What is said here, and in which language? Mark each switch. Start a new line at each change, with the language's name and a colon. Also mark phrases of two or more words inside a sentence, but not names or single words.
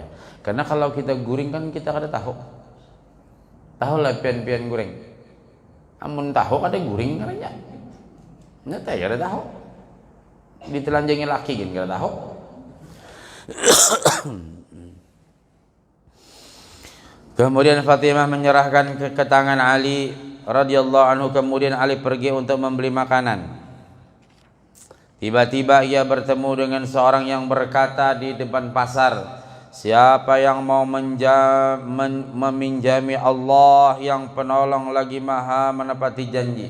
Banjar: Karena kalau kita guring kan kita kada tahu. Tahu lah pian-pian guring. Amun tahu kada guring kan aja. Nyata ya kada tahu. Ditelanjangi laki kan kada tahu.
Indonesian: Kemudian Fatimah menyerahkan ke tangan Ali
Arabic: رضي الله عنه.
Indonesian: Kemudian Ali pergi untuk membeli makanan. Tiba-tiba ia bertemu dengan seorang yang berkata di depan pasar, siapa yang mau meminjami Allah yang penolong lagi maha menepati janji.